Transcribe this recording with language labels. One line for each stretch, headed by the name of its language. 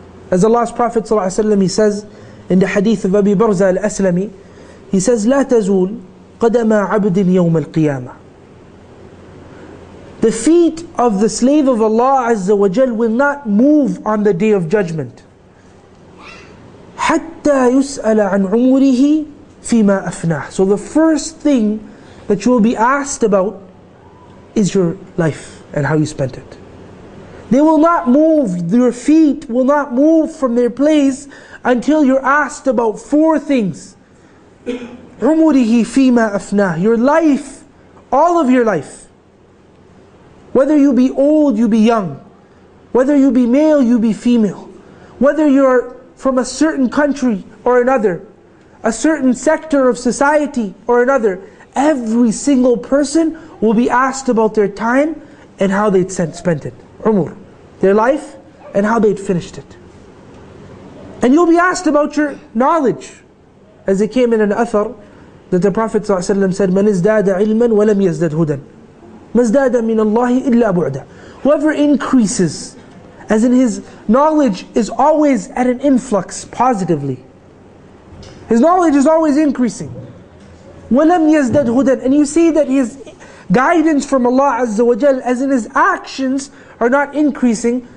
English: As Allah's Prophet ﷺ, he says in the hadith of Abi Barza al-Aslami, he says,
Arabic: "لا تزول قدم عبد يوم القيامة."
English: The feet of the slave of Allah Azza wa Jal will not move on the day of judgment.
Arabic: حتى يسأل عن عمره فيما أفناه.
English: So the first thing that you will be asked about is your life and how you spent it. They will not move, your feet will not move from their place until you're asked about four things.
Arabic: عمره فيما أفناه.
English: Your life, all of your life. Whether you be old, you be young. Whether you be male, you be female. Whether you're from a certain country or another, a certain sector of society or another, every single person will be asked about their time and how they spent it. umur, their life and how they'd finished it. And you'll be asked about your knowledge. As it came in an athar that the Prophet ﷺ said,
Arabic: مَنْ ازْدَادَ عِلْمًا وَلَمْ يَزْدَدْ هُدًى مَا ازْدَادَ مِنَ اللَّهِ إِلَّا بُعْدًا.
English: Whoever increases, as in his knowledge is always at an influx positively. His knowledge is always increasing.
Arabic: وَلَمْ يَزْدَدْ هُدًى.
English: And you see that his guidance from Allah Azza wa Jal, as in his actions, are not increasing.